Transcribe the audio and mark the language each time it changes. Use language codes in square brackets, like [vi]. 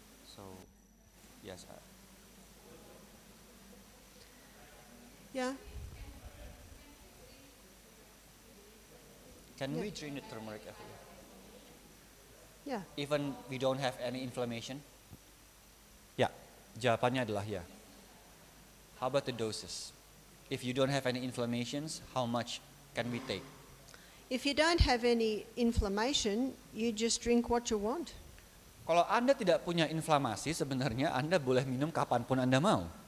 [en] So, yes. Yeah. Can Yeah. we drink the turmeric every day? Yeah. Even we don't have any inflammation? [id] Ya, jawabannya adalah ya. [en] How about the doses? If you don't have any inflammations, how much can we take? If you don't have any inflammation, you just drink what you want. [id] Kalau Anda tidak punya inflamasi, sebenarnya Anda boleh minum kapanpun Anda mau.